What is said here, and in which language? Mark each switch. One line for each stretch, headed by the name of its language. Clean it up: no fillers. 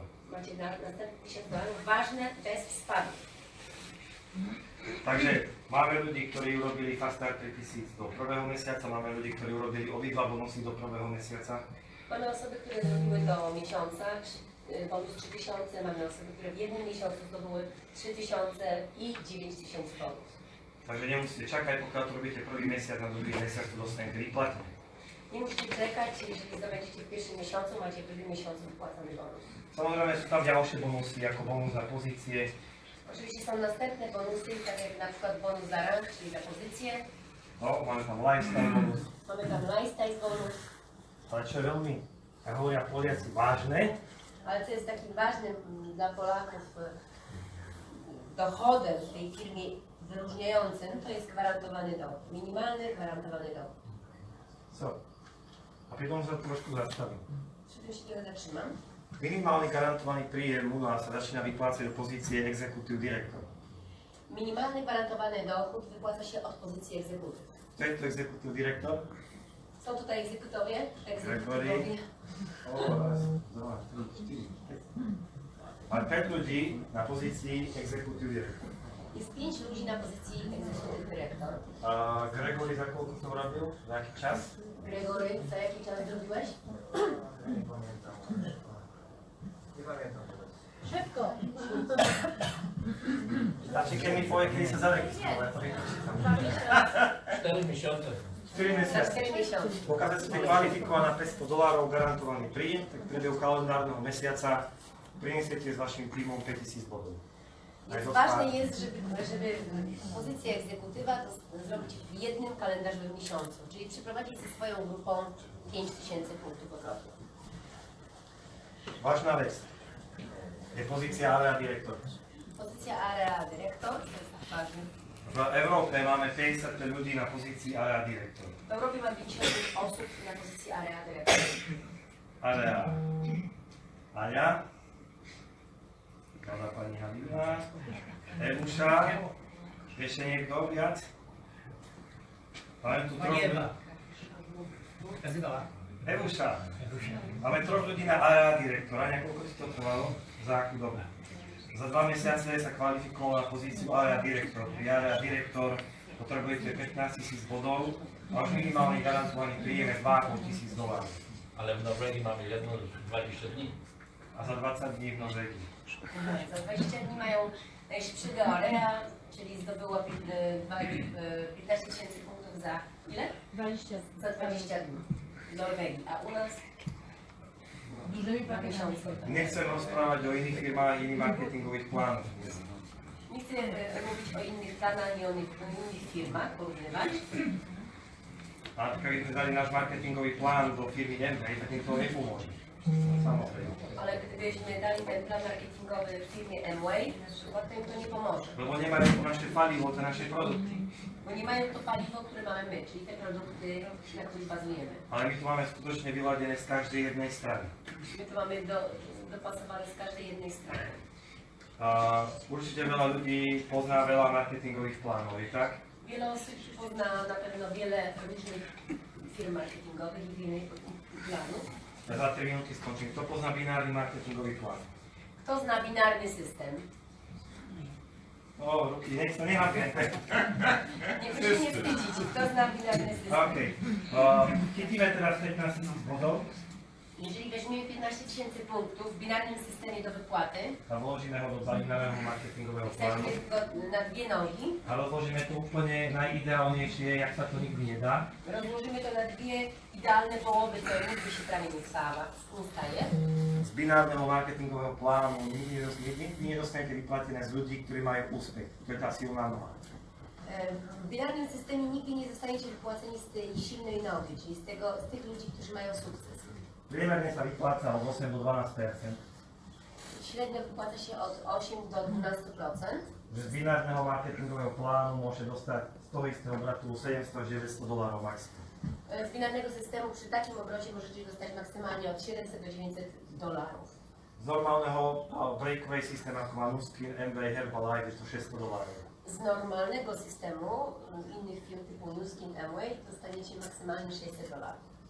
Polish: Macie następne $1000, ważne, bez spadku.
Slovak: Takže máme ľudí, ktorí urobili Fast Start 3000 do prvého mesiaca, máme ľudí, ktorí urobili obidva bonusy do prvého mesiaca.
Polish: Mamy osoby, które zrobiły do miesiąca bonus 3000, mamy osoby, które w jednym miesiącu zdobyły 3000 i 9000 bonus.
Slovak: Takže nemusíte čakať, pokiaľ to robíte prvý mesiac, na druhý mesiac to dostanete vyplatené.
Polish: Nie musicie czekać, jeżeli zdobędziecie w pierwszym miesiącu, macie w drugim miesiącu wypłacony bonus.
Slovak: Samozrejme sú tam ďalšie bonusy, ako bonus na pozície.
Polish: Oczywiście są następne bonusy, tak jak na przykład bonus za rank, czyli za pozycję.
Slovak: No, máme tam lifestyle bonus.
Polish: Mamy tam lifestyle bonus.
Slovak: Ale čo je veľmi, jak hovoria Poliaci, vážne,
Polish: Ale co jest takim ważnym dla Polaków dochodem w tej firmie wyróżniającym, to jest gwarantowany dochód. Minimalny, gwarantowany dochód.
Slovak: co? A pri tom sa trošku zastavím.
Polish: Przy tym się trochę zatrzymam.
Slovak: Minimálny garantovaný príjem u nás sa začína vyplácať do pozície executive director.
Polish: Minimalny gwarantowany dochód wypłaca się od pozycji egzekutyw.
Slovak: Kto je to executive director?
Polish: Są tutaj egzekutowie, Gregory. egzekutywowie.
Slovak: Raz, dva, tri, 4, 5. Máme 5 ľudí na pozícii executive director.
Polish: Jest 5 ludzi na pozycji egzekutyw dyrektor.
Slovak: A Gregory za koľko to robil? Za aký čas?
Polish: Gregory, za jaki czas zrobiłeś? Nie pamiętam. Nie pamiętam teraz. Szybko. Znaczy,
Slovak: keď mi
Polish: powie, kiedy
Slovak: sa zaregistroval, ja to vypočítam.
Polish: 4 miesiące. 4
Slovak: Za mesiace.
Polish: 4 miesiące.
Slovak: Pokiaľ ste kvalifikovaní na $500 garantovaný príjem, tak v priebehu kalendárneho mesiaca prinesiete s vašim tímom 5000 bodov.
Polish: Więc ważne jest, żeby pozycję egzekutywa to zrobić w jednym kalendarzowym miesiącu, czyli przeprowadzić ze swoją grupą 5000 punktów obrotu. Ważna
Slovak: vec je pozícia area direktor.
Polish: Pozycja area dyrektor, to jest ważne.
Slovak: V Európe máme 50 ľudí na pozícii area direktor.
Polish: W Europie ma 50 osób na pozycji area dyrektor.
Slovak: Area Aňa, Kada pani Halina, Evuša, ešte niekto viac? Máme tu troch. Ewusza, máme 3 ľudí na area direktora. Niekoľko ti to trvalo? Za akú dobu? Za 2 mesiace sa kvalifikoval na pozíciu area direktor. Pri area direktor potrebujete 15 000 bodov a už minimálny garantovaný príjem je $2,500.
Polish: Ale w Norwegii mamy jedno 20 dni. A za 20 dní w Norwegii. Za 20 dni mają najszybszego area, czyli zdobyło 15 000 punktów za ile? 20. Za 20 dni w Norwegii, a u nas Dużymi 2 miesiące. Nie chcę
Slovak: rozprávať o iných firmách, iných marketingových plánoch.
Polish: Nie chcę mówić o innych planach, nie o innych firmach, porównywać.
Slovak: A keby sme dali náš marketingový plán do firmy KannaWay, tak im to nepomôže. Samozrejme.
Polish: Ale gdybyśmy dali ten plan marketingowy w firmie KannaWay, na przykład, to im to nie pomoże.
Slovak: Lebo nemajú to naše palivo, to naše produkty.
Polish: Bo nie mają to paliwo, które mamy my, czyli te produkty, na których bazujemy.
Slovak: Ale my to máme skutočne vyladené z každej jednej strany.
Polish: My to mamy dopasowane z każdej jednej strony.
Slovak: Určite veľa ľudí pozná veľa marketingových plánov, je tak?
Polish: Wiele osób pozna na pewno wiele różnych firm marketingowych i wiele planów.
Slovak: Ja za 3 minúty skončím. Kto pozná binárny marketingový plán?
Polish: Kto zna binarny system?
Slovak: O, ruky, nech sa nehápete.
Polish: Nie, proszę nie wstydzić. Kto zna binarny system?
Slovak: OK. Chytíme teraz 15 000 bodov
Polish: Jeżeli weźmiemy 15 000 punktów w binarnym systemie do wypłaty,
Slovak: a vložíme ho do binárneho marketingového plánu
Polish: wstawimy go na dwie nogi,
Slovak: a rozložíme to úplne najideálnejšie, jak sa to nikdy nedá.
Polish: rozłożymy to na dwie idealne połowy, co nigdy się prawie nie staje.
Slovak: Z binárneho marketingového plánu nikdy nedostanete vyplatené z ľudí, ktorí majú úspech. To je tá silná noha.
Polish: W binarnym systemie nigdy nie zostaniecie wypłaceni z tej silnej nogi, czyli z tych ludzi, którzy mają sukces.
Slovak: Priemerne sa vypláca od 8 do 12%.
Polish: Średnio wypłaca się od 8 do 12%.
Slovak: Že z binárneho marketingového plánu môže dostať z toho istého obratu $700-900 maximum.
Polish: Z binarnego systemu przy takim obrocie możecie dostać maksymalnie od 700 do 900 dolarów.
Slovak: Z normálneho breakaway systému ako má Nuskin, KannaWay, Herbalife je to $600.
Polish: Z normalnego systemu innych firm typu Nuskin, KannaWay dostaniecie maksymalnie 600 dolarów.